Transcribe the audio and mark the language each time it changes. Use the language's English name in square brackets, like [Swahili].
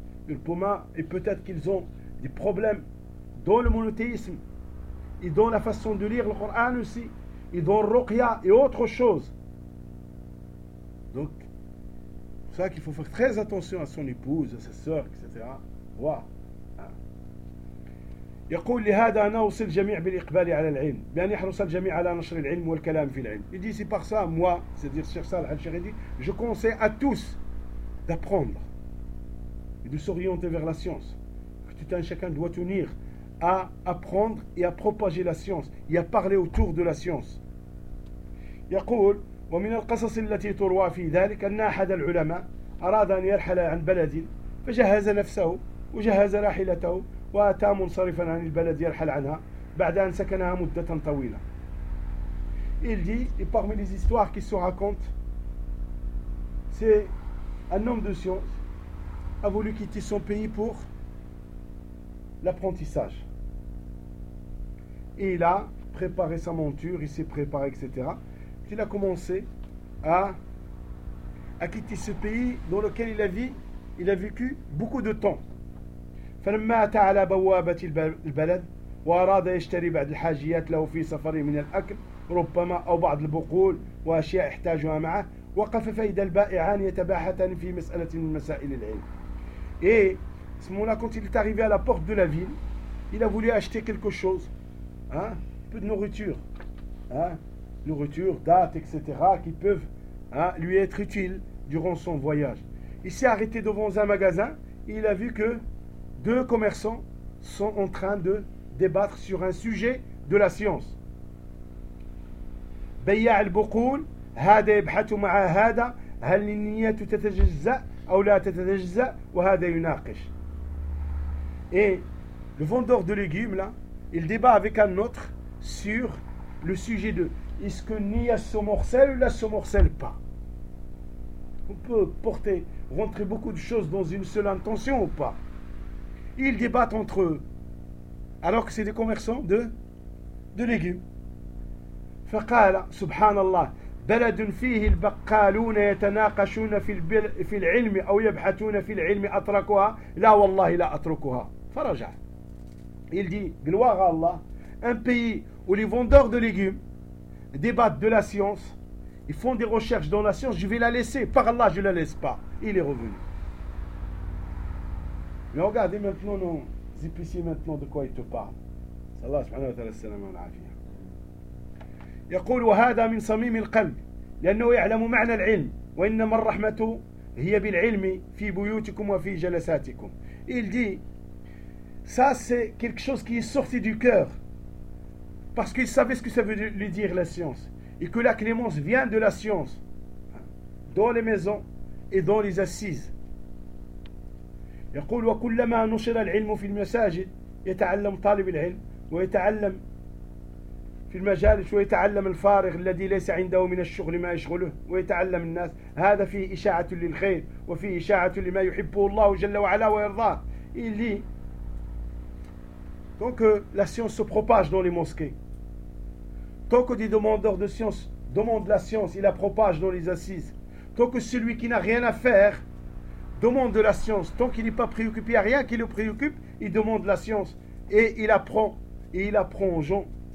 [French] Le poma, et peut-être qu'ils ont des problèmes dans le monothéisme et dans la façon de lire le Coran aussi. Ils ont Ruqya et autre chose. Donc, c'est pour ça qu'il faut faire très attention à son épouse, à sa soeur, etc. Voir. [Arabic] يقول لهذا أنا أوصي الجميع بالإقبال على العلم بأن يحرص الجميع على نشر العلم والكلام في العلم. [French] Il dit c'est par ça moi, c'est-à-dire Cheikh Salah Al-Sheikh, dit je conseille à tous d'apprendre et de s'orienter vers la science. Tout un chacun doit tenir à apprendre et à propager la science et à parler autour de la science. [Arabic] يقول ومن القصص التي تروى في ذلك أن أحد العلماء أراد أن يرحل عن بلد فجهز نفسه وجهز راحلته وأتى منصرفا عن البلد يرحل عنها بعد أن سكنها مدة طويلة. [French] Il dit, et parmi les histoires qui se racontent, c'est un homme de science a voulu quitter son pays pour l'apprentissage. Et il a préparé sa monture, il s'est préparé, etc. Puis il a commencé à quitter ce pays dans lequel il a vécu beaucoup de temps. [Arabic] فلما أتى على بوابة البلد وأراد يشتري بعض الحاجيات له في سفره من الأكل ربما أو بعض البقول وأشياء يحتاجها معه وقف فيد البائعان يتباحثان في مسألة من مسائل العلم. [French] Et ce moment-là, quand il est arrivé à la porte de la ville, il a voulu acheter quelque chose, hein, un peu de nourriture, hein, nourriture, dattes, etc., qui peuvent, hein, lui être utiles durant son voyage. Il s'est arrêté devant un magasin et il a vu que deux commerçants sont en train de débattre sur un sujet de la science. [Arabic] بيع البقول هذا يبحث مع هذا هل النية تتجزأ أو لا تتجزأ وهذا يناقش. [French] Et le vendeur de légumes là, il débat avec un autre sur le sujet de est-ce que Nia se morcelle ou la se morcelle pas. On peut porter rentrer beaucoup de choses dans une seule intention ou pas. Ils débattent entre eux, alors que c'est des commerçants de légumes. [Arabic] فقال سبحان الله بلد فيه البقالون يتناقشون في العلم أو يبحثون في العلم أتركها لا والله لا أتركها فرجع. [French] Il dit gloire à Allah, un pays où les vendeurs de légumes débattent de la science, ils font des recherches dans la science, je vais la laisser, par Allah je la laisse pas. Il est revenu. Mais regardez maintenant nos épiciers maintenant de quoi ils te parlent. [Arabic] Sallallahu subhanahu wa ta'ala salam wa al-afiyah. يقول وهذا من صميم القلب لأنه يعلم معنى العلم وإنما الرحمة هي بالعلم في بيوتكم وفي جلساتكم. [French] Il dit ça c'est quelque chose qui est sorti du cœur parce qu'il savait ce que ça veut lui dire la science et que la clémence vient de la science dans les maisons et dans les assises. [Arabic] يقول وكلما نشر العلم في المساجد يتعلم طالب العلم ويتعلم في المجالس ويتعلم الفارغ الذي ليس عنده من الشغل ما يشغله ويتعلم الناس هذا فيه إشاعة للخير وفيه إشاعة لما يحبه الله جل وعلا ويرضاه. [French] Il dit tant que la science se propage dans les mosquées, tant que des demandeurs de science demandent la science, il la propage dans les assises, tant que celui qui n'a rien à faire demande de la science, tant qu'il n'est pas préoccupé, il n'y a rien qui le préoccupe, il demande la science et il apprend. Et il apprend aux gens.